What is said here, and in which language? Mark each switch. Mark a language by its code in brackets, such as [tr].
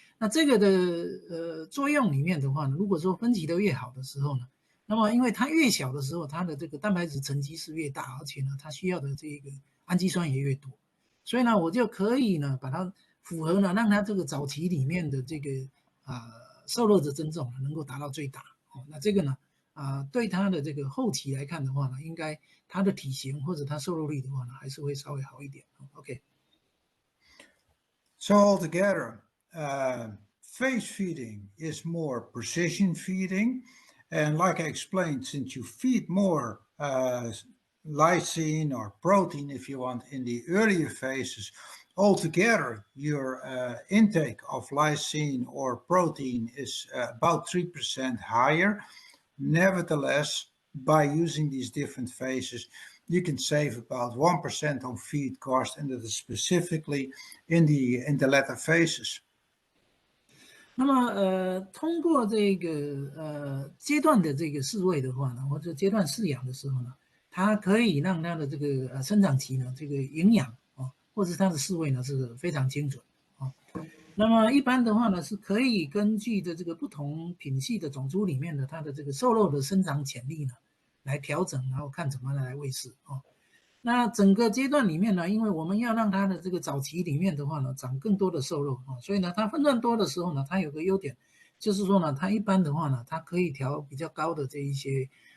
[zh] 那这个的作用里面的话呢，如果说分级的越好的时候呢，那么因为它越小的时候，它的这个蛋白质沉积是越大，而且呢它需要的这个氨基酸也越多，所以呢我就可以呢把它符合呢，让它这个早期里面的这个受热的增重能够达到最大哦。那这个呢对它的这个后期来看的话呢，应该它的体型或者它受热力的话呢，还是会稍微好一点。 OK。 [en] So altogether, phase feeding is more precision feeding, and like I explained, since you feed more lysine or protein, if you want, in the earlier phases, altogether your intake of lysine or protein is about 3% higher. Nevertheless, by using these different phases, you can save about 1% on feed cost, and that is specifically in the latter phases. [zh] 那么通过这个阶段的这个饲喂的话呢，或者阶段饲养的时候呢，它可以让它的这个生长期呢，这个营养或者它的饲喂呢是非常精准那么一般的话呢，是可以根据的这个不同品系的种猪里面的它的这个瘦肉的生长潜力呢，来调整，然后看怎么来喂饲那整个阶段里面呢，因为我们要让它的这个早期里面的话呢，长更多的瘦肉所以呢，它分段多的时候呢，它有个优点，就是说呢，它一般的话呢，它可以调比较高的这一些